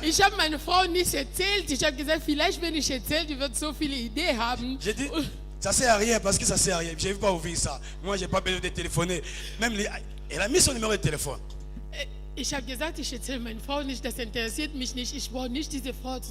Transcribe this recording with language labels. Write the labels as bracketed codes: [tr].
[de] Ich habe meine Frau nicht erzählt. Ich habe gesagt, vielleicht, wenn ich erzähle, die wird so viele Ideen haben. [fr] J'ai dit, ça sert à rien parce que ça sert à rien. Je ne vais pas ouvrir ça. Moi, je n'ai pas besoin de téléphoner. Elle a mis son numéro de téléphone. [de] Ich habe gesagt, ich erzähle meine Frau nicht, das interessiert mich nicht. Ich brauche nicht diese Frau zu